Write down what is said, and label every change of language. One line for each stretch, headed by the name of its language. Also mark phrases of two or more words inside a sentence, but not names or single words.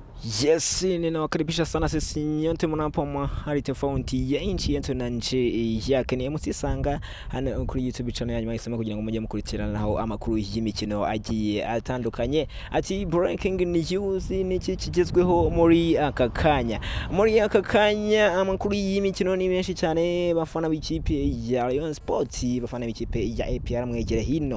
Swahili: Yes, ninawakaribisha sana sisi nyote mnapo mahali tofauti ya nchi yetu na nchi yake.
Kinyarwanda: Ni musisanga hano kuri YouTube channel yanyu mahisemo kugira ngo mujye mukurikiranaho amakuru y'imikino agiye atandukanye. Ati
English: breaking news
Kinyarwanda: niki kigezweho muri aka kanya. Muri aka kanya amakuru y'imikino ni menshi cyane, bafana b'ikipe ya Rayon Sports, bafana b'ikipe ya APR mwegere hino.